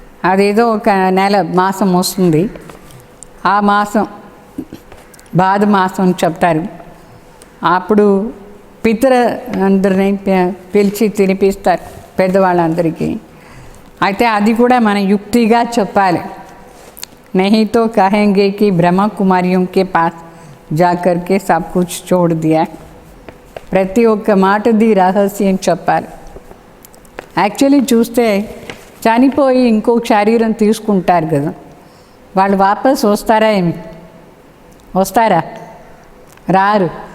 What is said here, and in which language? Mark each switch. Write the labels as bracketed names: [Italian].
[Telugu] అదేదో ఒక నెల మాసం వస్తుంది, ఆ మాసం బాధ మాసం చెప్తారు. అప్పుడు పితర అందరినీ పిలిచి తినిపిస్తారు పెద్దవాళ్ళందరికీ. అయితే అది కూడా మన యుక్తిగా చెప్పాలి. [Hindi] नहीं तो कहेंगे कि ब्रह्मा कुमारियों के पास जाकर के सब कुछ छोड़ दिया. [Telugu] ప్రతి ఒక్క మాటది రహస్యం చెప్పాలి. యాక్చువల్లీ చూస్తే చనిపోయి ఇంకొక శరీరం తీసుకుంటారు కదా, వాళ్ళు వాపస్ వస్తారా ఏమి? వస్తారా? రారు.